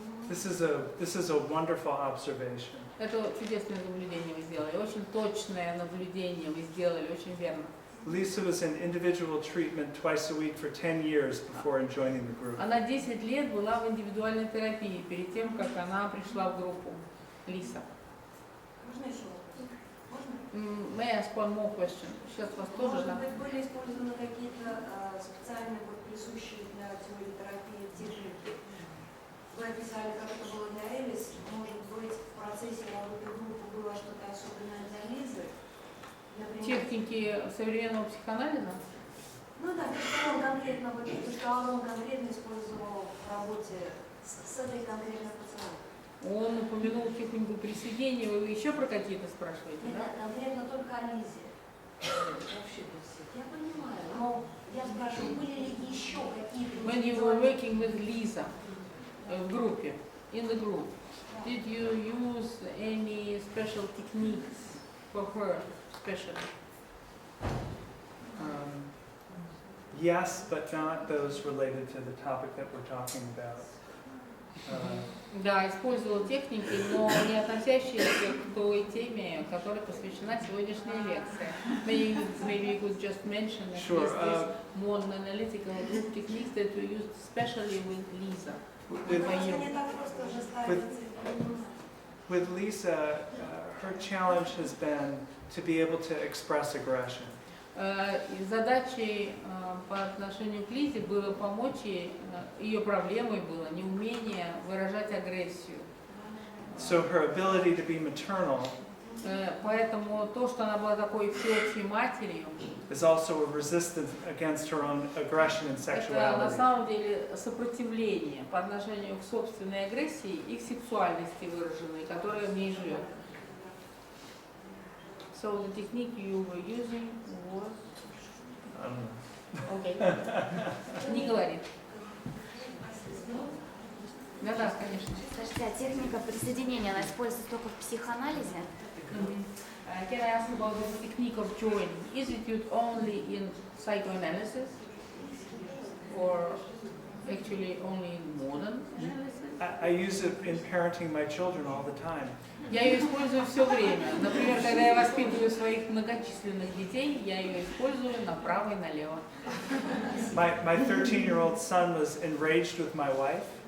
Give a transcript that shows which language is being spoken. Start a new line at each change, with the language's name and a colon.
English: This is a wonderful observation.
Russian: Это чудесное наблюдение вы сделали, очень точное наблюдение вы сделали, очень верно.
English: Lisa was in individual treatment twice a week for 10 years before joining the group.
Russian: Она 10 лет была в индивидуальной терапии перед тем, как она пришла в группу. Лиса. Можно еще вопрос? Можно? May I ask one more question? Сейчас вас тоже, Может да? быть, были использованы какие-то специальные присущие для теории терапии техники? Вы описали, как это было для Элис. Может быть, в процессе работы группы было что-то особенное для Лизы? Например, Техники современного психоанализа? ну да, то, что он конкретно, вот, то, что Аарон конкретно использовал в работе с этой конкретной пациенткой. Он упомянул технику присоединения, вы еще про какие-то спрашиваете, да? Это конкретно только о Лизе. Вообще для всех. Я понимаю, но я спрашиваю, были ли еще какие-то...
English: When you were working with Lisa
Russian: в группе,
English: in the group, did you use any special techniques for her, especially? Yes, but not those related to the topic that we're talking about.
Russian: Да, использовал техники, но не относящиеся к той теме, которой посвящена сегодняшняя лекция.
English: Maybe you could just mention at Sure, least these more analytical group techniques that we used especially with Lisa.
Russian: Просто не так просто уже ставить.
English: With Lisa, her challenge has been to be able to express aggression.
Russian: Задачей по отношению к Лизе было помочь ей, ее проблемой было неумение выражать агрессию.
English: So her ability to be maternal
Russian: Поэтому то, что она была такой всеобщей матерью,
English: is also a resistance against her own aggression and
Russian: это на
English: sexuality.
Russian: самом деле сопротивление по отношению к собственной агрессии и к сексуальности выраженной, которая в ней живет.
English: So the technique you were using was... I don't know.
Russian: Okay. Не говорит. Да, конечно. Скажите, а техника присоединения, она используется только в психоанализе?
English: Can I ask about the technique of joining? Is it used only in psychoanalysis or actually only in modern analysis? I use it in parenting my children all the time.
Russian: Я ее использую все время. Например, когда я воспитываю своих многочисленных детей, я ее использую направо и налево.
English: My 13-year-old son was enraged with my wife.